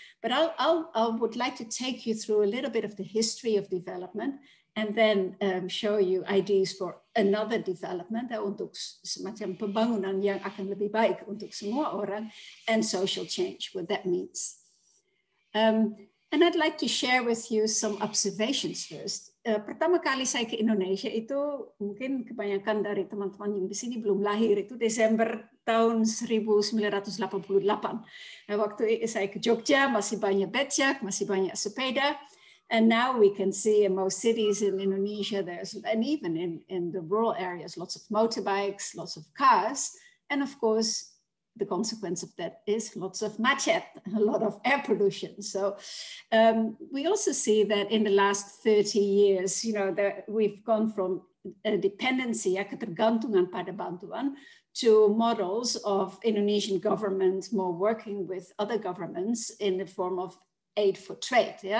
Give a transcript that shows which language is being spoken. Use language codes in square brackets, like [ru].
[en] But I would like to take you through a little bit of the history of development and then show you ideas for another development [id] untuk semacam pembangunan yang akan lebih baik untuk semua orang, [en] and social change, what that means. And I'd like to share with you some observations first. [id] Pertama kali saya ke Indonesia itu mungkin kebanyakan dari teman-teman yang di sini belum lahir, itu Desember tahun 1988. Waktu saya ke Jogja masih banyak becak, masih banyak sepeda. [en] And now we can see in most cities in Indonesia, and even in the rural areas, lots of motorbikes, lots of cars. And of course, the consequence of that is lots of macet, a lot of air pollution. So we also see that in the last 30 years, that we've gone from a dependency, [id] ketergantungan pada bantuan, [en] to models of Indonesian government more working with other governments in the form of aid for trade.